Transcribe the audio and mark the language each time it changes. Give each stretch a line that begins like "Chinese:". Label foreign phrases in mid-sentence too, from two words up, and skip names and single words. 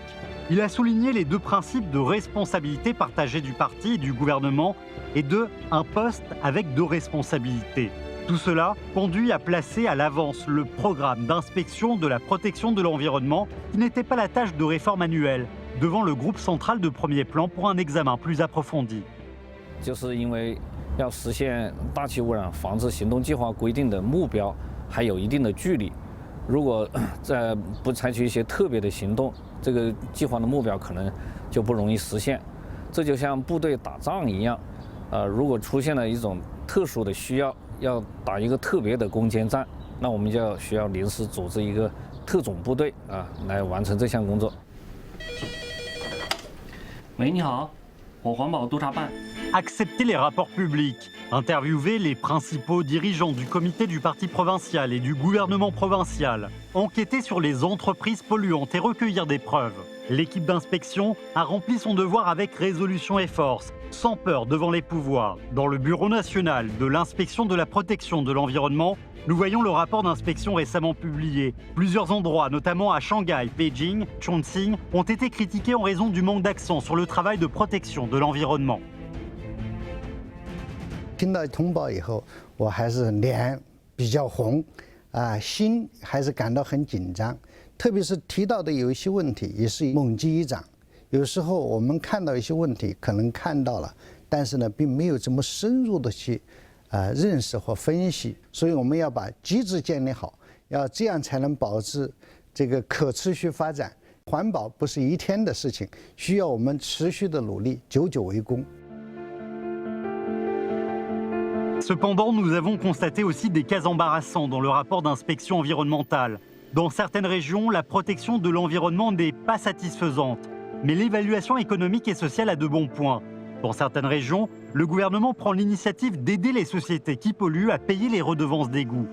French: Il a souligné les 2 principes de responsabilité partagée du parti et du gouvernement et de un poste avec 2 responsabilités. Tout cela conduit à placer à l'avance le programme d'inspection de la protection de l'environnement, qui n'était pas la tâche de réforme annuelle, devant le groupe central de premier plan pour un examen plus approfondi.
Chinese: 就是因为要实现大气污染防治行动计划规定的目标还有一定的距离，如果在不采取一些特别的行动，这个计划的目标可能就不容易实现。这就像部队打仗一样，如果出现了一种特殊的需要，要打一个特别的攻坚战，那我们就需要临时组织一个特种部队来完成这项工作。喂，你好，我环保督察办。
French: Accepter les rapports publics, interviewer les principaux dirigeants du comité du parti provincial et du gouvernement provincial, enquêter sur les entreprises polluantes et recueillir des preuves. L'équipe d'inspection a rempli son devoir avec résolution et force, sans peur devant les pouvoirs. Dans le Bureau national de l'inspection de la protection de l'environnement, nous voyons le rapport d'inspection récemment publié. Plusieurs endroits, notamment à Shanghai, Beijing, Chongqing, ont été critiqués en raison du manque d'accent sur le travail de protection de l'environnement.
Chinese: 听到通报以后，我还是脸比较红，心还是感到很紧张。特别是提到的有一些问题，也是猛击一掌。有时候我们看到一些问题，可能看到了，但是呢，并没有这么深入的去认识或分析。所以我们要把机制建立好，要这样才能保持这个可持续发展。环保不是一天的事情，需要我们持续的努力，久久为功。
French: Cependant, nous avons constaté aussi des cas embarrassants dans le rapport d'inspection environnementale. Dans certaines régions, la protection de l'environnement n'est pas satisfaisante, mais l'évaluation économique et sociale a de bons points. Dans certaines régions, le gouvernement prend l'initiative d'aider les sociétés qui polluent à payer les redevances d'égout.